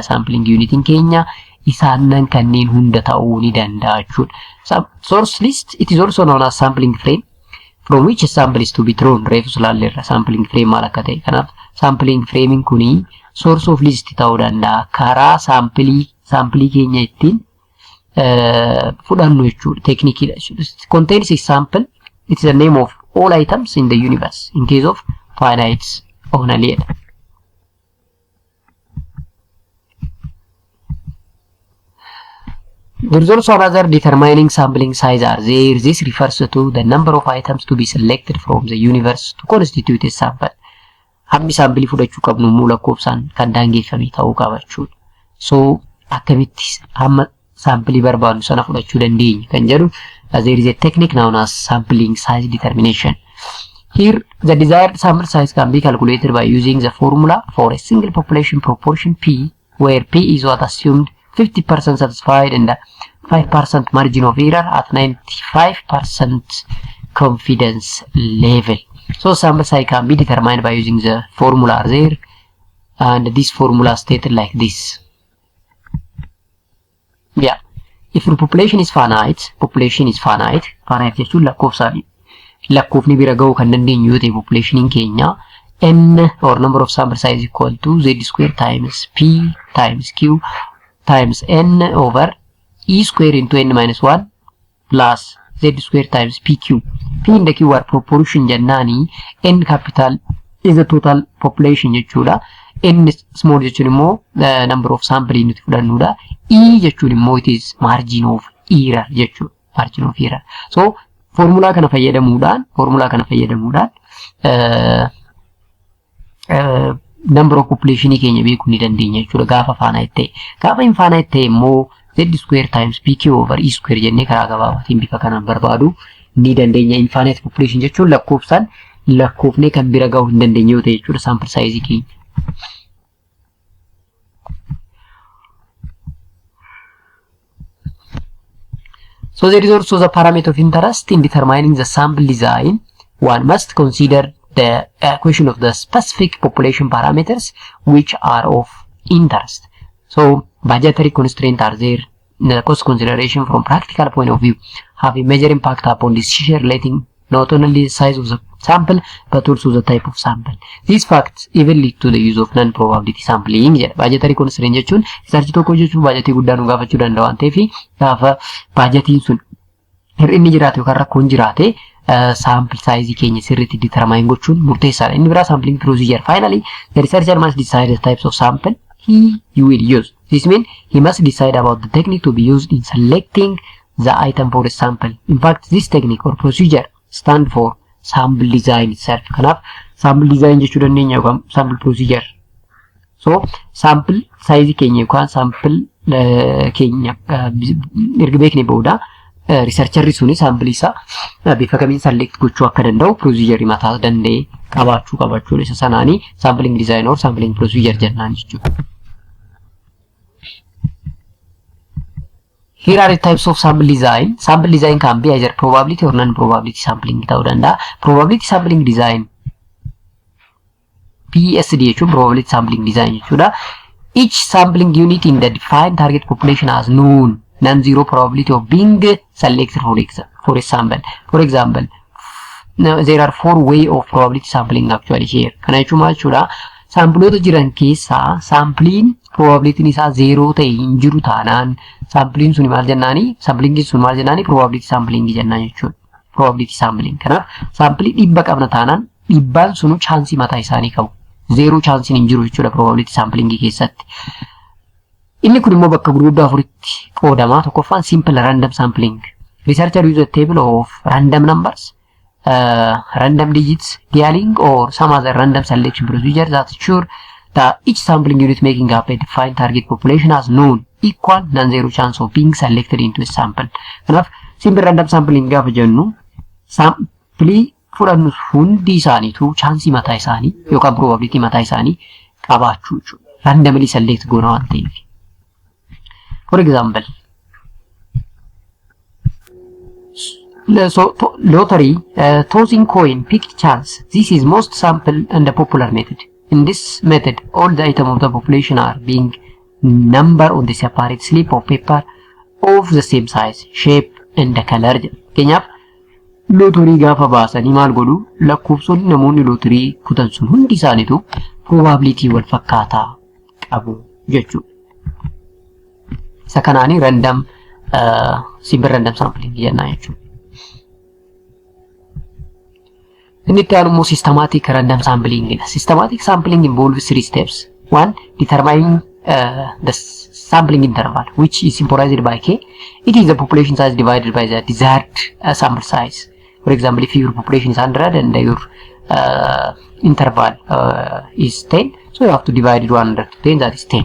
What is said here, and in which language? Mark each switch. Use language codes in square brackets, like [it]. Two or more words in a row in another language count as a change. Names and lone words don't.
[en] Sampling unit in Kenya [om] isaanan kanneen hunda ta'uu ni danda'a jechuudha. [en] Source list, it is also known as sampling frame from which a sample is to be drawn. [om] Reefus laalleerra [en] sampling frame [om] maal akka ta'e. Kanaaf [en] sampling framing [om] kuni [en] source of list [om] ta'uu danda'a. Karaa samplii keenya ittiin fudhannu jechuudha. [en] Technique contains a sample. It is the name of all items in the universe in case of finite only. There is also another determining sampling size are there. This refers to the number of items to be selected from the universe to constitute a sample. [om] Hammi sample fudhachuu qabnu immoo lakkoofsaan kan daangeffame ta'uu qaba jechuudha. So akkamitti hamma sample barbaadnu sana fudhachuu dandeenya kan jedhu [en] there is a technique known as sampling size determination. Here the desired sample size can be calculated by using the formula for a single population proportion P, where P is what assumed 50% satisfied and 5% margin of error at 95% confidence level. So sample size can be determined by using the formula there, and this formula stated like this. Yeah. If your population is finite [om] jechuun lakkoofsaadha. Lakkoofni bira ga'uu kan dandeenyu yoo ta'e populationiin keenya [en] n or number of sample size equal to z square times p times q times n over e square into n minus 1 plus z square times pq. P and q are proportion jennaani, n capital is the total population jechuudha. N small [om] jechuun immoo [en] the number of sample [om] nuti fudhannudha. [en] E [om] jechuun immoo [en] it is margin of error jechuudha. Margin of error. [om] So formula kana fayyadamuudhaan [en] number of population [om] keenya beekuu ni dandeenya jechuudha gaafa finite ta'e. Gaafa infinite ta'e immoo [en] z square times pq over e square [om] jennee karaa gabaabaatiin bifa kanaan barbaaduu ni dandeenya. [en] Infinite population [om] jechuun lakkoofnee kan bira ga'uu hin dandeenye yoo ta'e jechuudha [en] sample size [om] keenya. [en] So there is also the parameter of interest in determining the sample design. One must consider the equation of the specific population parameters which are of interest. So budgetary constraints are there. The cost consideration from practical point of view have a major impact upon decision relating not only the size of the sample but also the type of sample. These facts even lead to the use of non-probability sampling. Budgetary constraint [om] jechuun research tokko jechuun budgetii guddaa nu gaafachuu danda'a waan ta'eef gaafa budgetiin sun hir'inni jiraate yookaan rakkoon jiraate [en] sample size [om] keenya sirriitti determine gochuun murteessaadha. Inni biraa sampling procedure. [en] Finally, the researcher must decide the types of sample he will use. This means he must decide about the technique to be used in selecting the item for a sample. In fact, this technique or procedure stand for sample design itself. [om] Kanaaf [en] sample design [om] jechuu dandeenya yookaan [en] sample procedure. [om] So [en] sample size [om] keenya yookaan sample keenya erga beekne booda researcherri suni sample isaa bifa kamiin select gochuu akka danda'u procedure mataa danda'e qabaachuu isa sanaani [en] sampling design or sampling procedure [om] jennaan jechuudha. [en] Here are the types of sample design. Sample design can be either probability or non-probability sampling [om] ta'uu danda'a. [en] Probability sampling design PSD jechuun probability sampling design jechuudha. Each sampling unit in the defined target population has known non-zero probability of being selected for a sample. For example, there are 4 ways of probability sampling actually here. [om] Kana jechuun maal jechuudha? Saampiloota jiran keessaa saampliin probability isaa 0 ta'e hin jiru taanaan saampliin sun maal jennaani? Saamplingin sun maal jennaani? [en] Probability sampling [om] jennaan jechuudha. [en] Probability sampling. [om] Kanaaf saampilii 100 qabna taanaan 100 sunu chaansii mataa isaanii qabu. 0 chaansiin hin jiru jechuudha [en] probability sampling [om] keessatti. Inni kun immoo bakka gurguddaa afuritti qoodama. Tokkoffaan [en] simple random sampling. Researcher use a table of random numbers, random digits, dialing or some other random selection procedure that ensure that each sampling unit making up a defined target population has known equal non-zero chance of being selected into a sample. [om] Kanaaf [en] simple random sampling [om] gaafa jennu sampilii fudhannu hundi isaaniitu chaansii mataa isaanii yookaan probability mataa isaanii qabaachuu jechuudha. [en] Randomly select [om] goona waan ta'eef. [en] For example, lottery, tossing coin, picked chance. This is most sample and a popular method. In this method, all the items of the population are being numbered on the separate slip of paper of the same size, shape and color. [om] Kenyaaf lottery gaafa baasanii maal godhu lakkoofsonni namoonni lottery kutan sun hundi isaaniitu probability wal fakkaataa qabu jechuudha. Isa kanaani [en] random simple random sampling [om] jennaan jechuudha. Inni itti aanu immoo [en] systematic random sampling. Systematic sampling involves 3 steps. 1. Determining the sampling interval, which is symbolized by K. It is the population size divided by the desired sample size. For example, if your population is 100 and your interval is 10, so you have to divide it 100 to 10, that is 10.